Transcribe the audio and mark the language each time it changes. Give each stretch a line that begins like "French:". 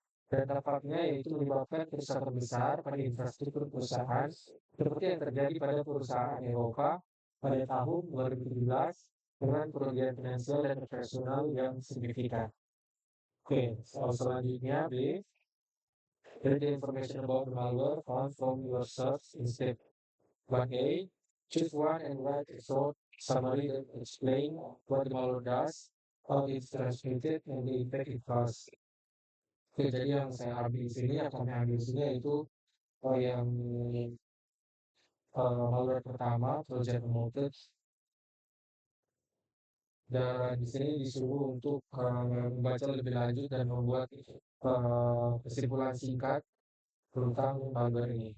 Indonesian: Dan dampaknya yaitu menyebabkan kerusakan besar pada infrastruktur perusahaan seperti yang terjadi pada perusahaan Eropa pada tahun 2017 dengan kerugian finansial dan operasional yang signifikan. Oke, soal selanjutnya B.
English: Read the information about the malware found from your search in step 1A. Choose one and write a short summary that explain what the malware does, how it's transmitted, and the impact it causes.
Indonesian: Oke, jadi yang saya ambil di sini, yang kami ambil di sini yaitu yang malware pertama, Trojan Promoted, dan di sini disuruh untuk membaca lebih lanjut dan membuat kesimpulan singkat tentang malware ini.